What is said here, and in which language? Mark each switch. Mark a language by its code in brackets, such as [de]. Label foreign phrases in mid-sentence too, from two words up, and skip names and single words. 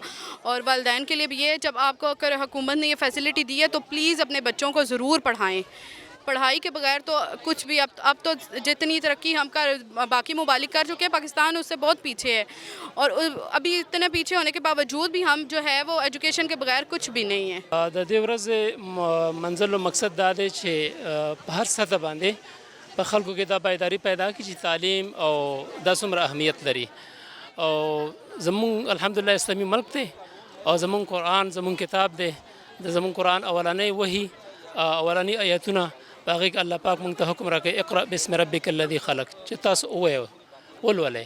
[ur] اور والدین کے لیے بھی یہ ہے، جب آپ کو اگر حکومت نے یہ فیسلٹی دی ہے تو پلیز اپنے بچوں کو ضرور پڑھائیں. پڑھائی کے بغیر تو کچھ بھی اب تو جتنی ترقی ہم باقی ممالک کر چکے ہیں، پاکستان اس سے بہت پیچھے ہے. اور ابھی اتنے پیچھے ہونے کے باوجود بھی ہم جو ہے وہ ایجوکیشن کے بغیر کچھ بھی نہیں ہے. [ps] د دې ورځې منزل او مقصد دا دی چې په هر سطح باندې په خلکو کې دا بیداري پیدا کړي چې تعلیم او دا څومره اهمیت لري. او زمونږ الحمدلله اسلامي ملک دی او زمونږ قرآن زمونږ کتاب دی. د زمونږ قرآن اولنی وحي اولنی آیتونه په هغې کې الله پاک موږ ته حکم راکوي [ar] اقرأ باسم ربک الذي خلق، [ps] چې تاسو ووایئ ولولئ.